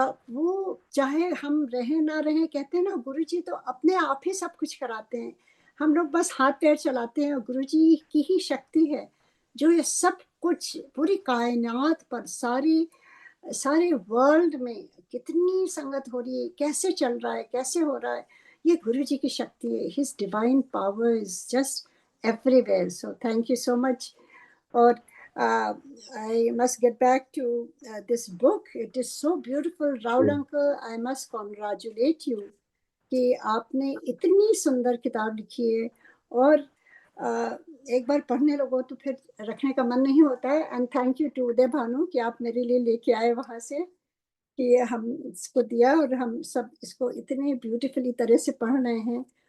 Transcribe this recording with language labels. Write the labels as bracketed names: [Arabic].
[Hindi] वो चाहे हम रहें ना रहें, कहते हैं ना गुरुजी तो अपने आप ही सब कुछ कराते हैं, हम लोग बस हाथ पैर चलाते हैं, और गुरुजी की ही शक्ति है जो ये सब कुछ पूरी कायनात पर, सारे वर्ल्ड में कितनी संगत हो रही है, कैसे चल रहा है, कैसे हो रहा है, ये गुरुजी की शक्ति है। [English] His divine power is just everywhere. So thank you so much. Or I must get back to this book. It is so beautiful. Raul uncle, I must congratulate you [Hindi] कि आपने इतनी सुंदर किताब लिखी है और एक बार पढ़ने लगो तो फिर रखने का मन नहीं होता है। एंड थैंक यू टू उदय भानु कि आप मेरे लिए लेके आए वहाँ से, कि हम इसको दिया और हम सब इसको इतने ब्यूटीफुली तरह से पढ़ रहे हैं।